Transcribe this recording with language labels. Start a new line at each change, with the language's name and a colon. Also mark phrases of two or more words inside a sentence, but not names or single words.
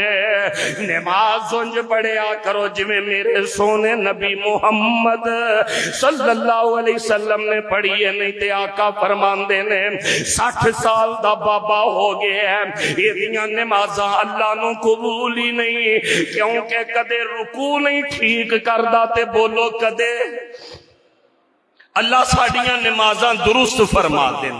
Punjabi: نماز انج پڑھیا کرو جویں میرے سوہنے نبی محمد
Arabic: صلى الله عليه وسلم
Punjabi: نے پڑھی ہے، نہیں تے آقا فرماندے نے 60 سال دا بابا ہو گیا ہے، ایہدیاں نمازاں اللہ نوں قبول ہی نہیں، کیونکہ کدے رکوع نہیں ٹھیک کردا تے بولو کدے اللہ ساڈیاں نمازاں درست فرما دین.